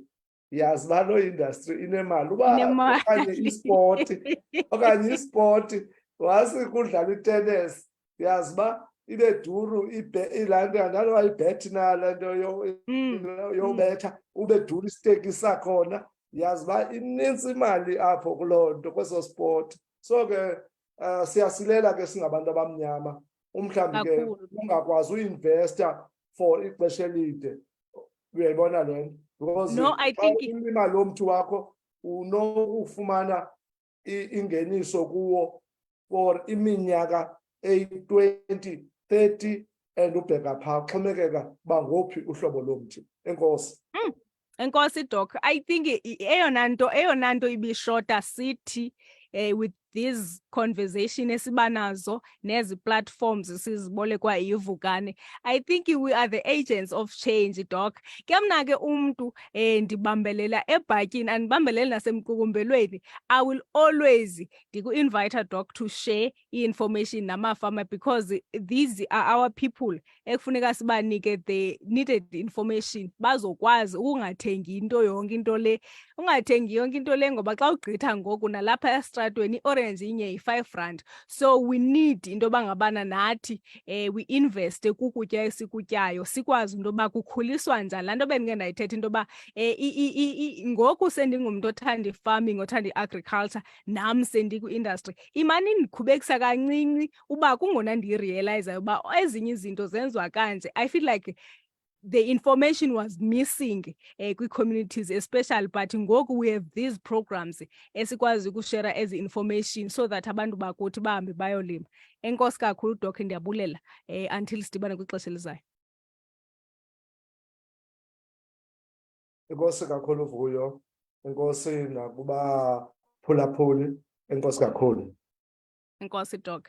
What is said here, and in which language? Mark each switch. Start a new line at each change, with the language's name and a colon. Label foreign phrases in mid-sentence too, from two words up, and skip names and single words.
Xhosa: Yazi uba loo industry inemali, uba okanye ispoti wasikudlala itennis, yazi uba ibe duru ilanto ndaloba ibhethi na le nto yobetha, ube duru isiteki sakhona. Yazi uba inintsi imali apho kuloo nto, kweso sport. So ke siyasilela ke singabantu abamnyama umhlawumbi ke ungakwazi uinvesta for ixesha elide. Uyayibona le nto?
English: Because no, I think
Xhosa: ulima lo mthi wakho unokufumana ingeniso kuwo for iminyaka 20, 30 and ubheka phaa xhomekeka uba ngophi uhlobo lomthi. Enkosi. Enkosi Doc,
English: I think
Xhosa: eyona nto ibishota sithi
English: with this conversation
Xhosa: esiba nazo nezi platforms sizibolekwa yivukane,
English: I think we are the agents of change, Doc.
Xhosa: Ke mna ke umntu ndibambelela ebhatyini, andibambeleli nasemqukumbelweni.
English: I will always
Xhosa: ndiku-invite Doc
English: to share
Xhosa: i-information namafama,
English: because these are our people
Xhosa: ekufuneka sibanike
English: the needed information
Xhosa: bazokwazi ungathengi into le, ungathengi yonke into le, ngoba xa ugqitha ngoku nalapha estratweni iorange inye yi-R5.
English: So we need
Xhosa: into yoba ngabana nathi we investe kukutya esikutyayo sikwazi into yoba kukhuliswa njani. Laa nto bendike ndayithetha into yoba ngoku sendingumntu othanda i-farming othanda i-agriculture nam sendikwi-industry imane indikhubekisa kancinci uba kungona ndiyirealizayo uba ezinye izinto zenziwa kanje.
English: I feel like the information was missing kwi-communities especially, but ngoku we have these programs
Xhosa: esikwazi ukushare ezi
English: information so that
Xhosa: abantu bakuthi bahambe bayolima. Enkosi kakhulu Doc, ndiyabulela until sidibane kwixesha elizayo. Enkosi kakhulu Vuyo, enkosi nakuba phulaphuli, enkosi kakhulu. Enkosi Doc.